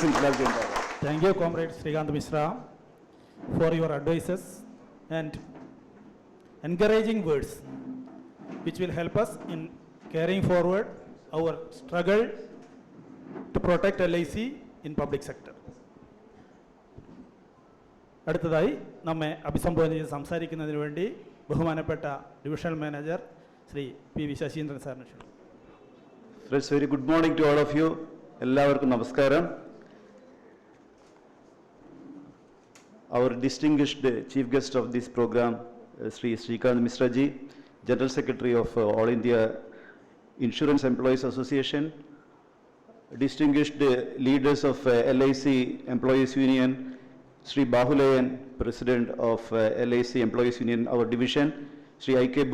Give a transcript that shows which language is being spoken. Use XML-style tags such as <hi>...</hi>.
<en>Thank you, Comrade Srikanth Mishra, for your advices and encouraging words, which will help us in carrying forward our struggle to protect LIC in public sector.</en> <ml>അടുത്തതായി നമ്മെ അഭിസംബോധന ചെയ്ത് സംസാരിക്കുന്നതിന് വേണ്ടി ബഹുമാനപ്പെട്ട divisional manager Shri P V Saseendran സാറിനെ ക്ഷണിക്കുന്നു.</ml> <en>Friends, very good morning to all of you.</en> <ml>എല്ലാവർക്കും നമസ്കാരം.</ml> <en>Our distinguished chief guest of this program, Sri Srikanth Mishra ji, General Secretary of All India Insurance Employees Association, distinguished leaders of LIC Employees Union, Sri Bahulayan, President of LIC Employees Union, our division, Sri I.K.</en>